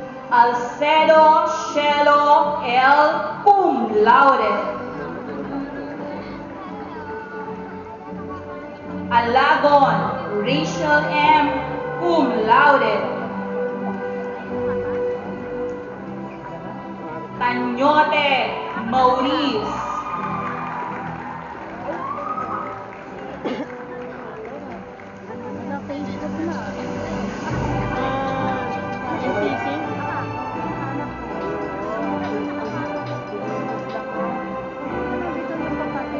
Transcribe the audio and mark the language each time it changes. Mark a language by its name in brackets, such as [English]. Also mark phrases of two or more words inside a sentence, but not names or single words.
[Filipino] Alcedo Shelo L. [Latin] Cum laude. [Filipino] Alagon Rachel M. [Latin] Cum laude. [Filipino] Tanyote Maurice. Na-Facebook na. NTC? Dito yung kapatid.